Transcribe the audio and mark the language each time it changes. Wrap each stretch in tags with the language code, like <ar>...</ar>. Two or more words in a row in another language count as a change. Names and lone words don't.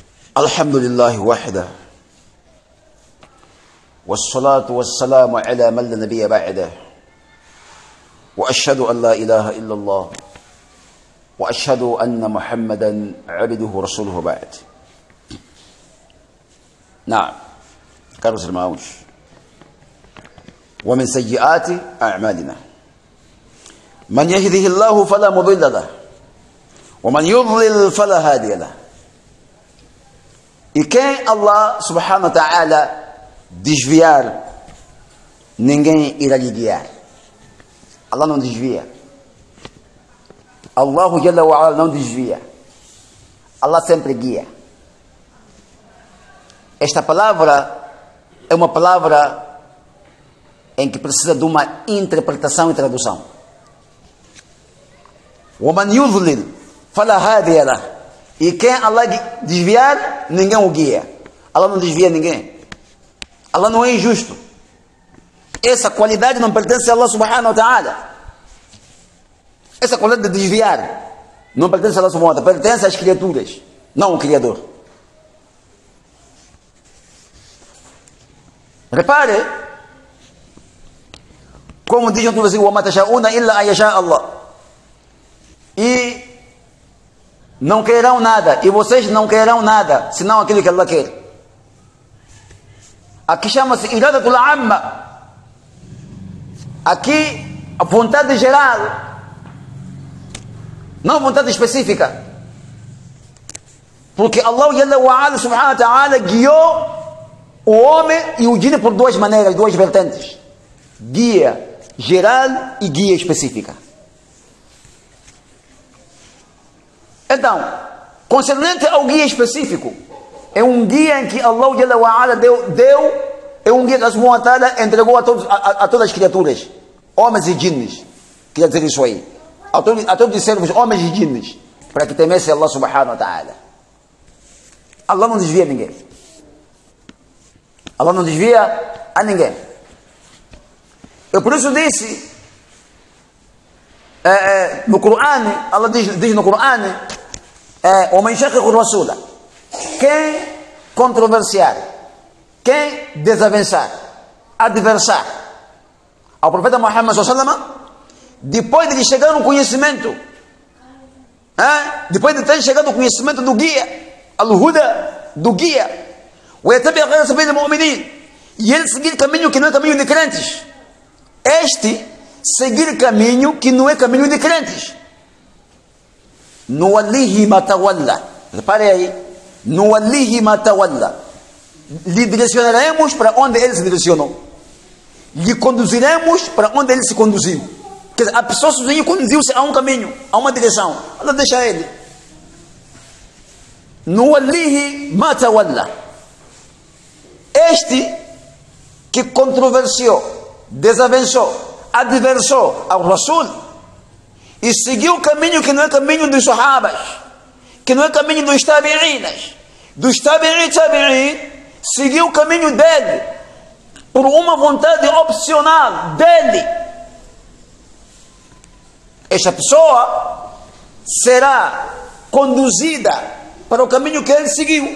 <ar>الحمد لله وحده والصلاة والسلام على من لا نبي بعده وأشهد أن لا إله إلا الله وأشهد أن محمدا عبده ورسوله بعد. نعم كارس المعوش. ومن سيئات أعمالنا من يهده الله فلا مضل له ومن يضلل فلا هادي له.</ar> <pt>E quem</pt> <ar>الله سبحانه وتعالى</ar> <pt>desviar, ninguém irá lhe guiar. Allah não desvia.</pt> <ar>الله جل وعلا</ar> <pt>não desvia. Allah sempre guia. Esta palavra é uma palavra em que precisa de uma interpretação e tradução.</pt> <ar>وَمَنْ يُضْلِلْ فَلَا هَادِيَ لَهُ.</ar> <pt>E quem Allah desviar, ninguém o guia. Allah não desvia ninguém. Allah não é injusto. Essa qualidade não pertence a Allah</pt> <ar>سبحانه وتعالى.</ar> <pt>Essa qualidade de desviar não pertence a Allah</pt> <ar>سبحانه وتعالى,</ar> <pt>pertence às criaturas, não ao Criador. Repare, como diz no versículo:</pt> <ar>وَمَا تَشَاءُونَ إِلَّا أَن يَشَاءَ اللَّهُ.</ar> <pt>E não quererão nada, e vocês não quererão nada, senão aquilo que Allah quer. Aqui chama-se</pt> <ar>الإرادة العامة.</ar> <pt>Aqui a vontade geral, não vontade específica. Porque Allah</pt> <ar>سبحانه وتعالى</ar> <pt>guiou o homem e o djinn por duas maneiras, duas vertentes: guia geral e guia específica. Então, concernente ao guia específico, é um guia em que Allah deu, é um guia que Allah entregou a todas as criaturas, homens e jinnes. Quer dizer isso aí, a todos os servos, homens e jinnes, para que temessem Allah</pt> <ar>سبحانه وتعالى.</ar> <pt>Allah não desvia ninguém. Allah não desvia a ninguém. Eu por isso disse no Corão, Allah diz no Corão:</pt> <ar>وَمَنْ يُشَاقِقِ الرَّسُولَ.</ar> <pt>Quem controversiar, quem desavençar, adversar ao profeta Muhammad</pt> <ar>صلى الله عليه وسلم,</ar> <pt>depois de lhe chegar o conhecimento, depois de ter chegado o conhecimento do guia, al-huda, do guia,</pt> <ar>وَيَتَّبِعْ غَيْرَ سَبِيلِ الْمُؤْمِنِينَ,</ar> <pt>e ele seguir caminho que não é caminho de crentes, este seguir caminho que não é caminho de crentes,</pt> <ar>نوله ما تولى.</ar> <pt>Repare aí,</pt> <ar>نوله ما تولى.</ar> <pt>Lhe direcionaremos para onde ele se direcionou, lhe conduziremos para onde ele se conduziu. Quer dizer, a pessoa sozinha conduziu-se a um caminho, a uma direção. Allah deixa ele.</pt> <ar>نوله ما تولى.</ar> <pt>Este que controversiou, desavençou, adversou ao Rasul e seguiu o caminho que não é caminho dos Sahabas, que não é caminho dos Tabi'inas, dos Tabi'in, seguiu o caminho dele por uma vontade opcional dele. Esta pessoa será conduzida para o caminho que ele seguiu.</pt>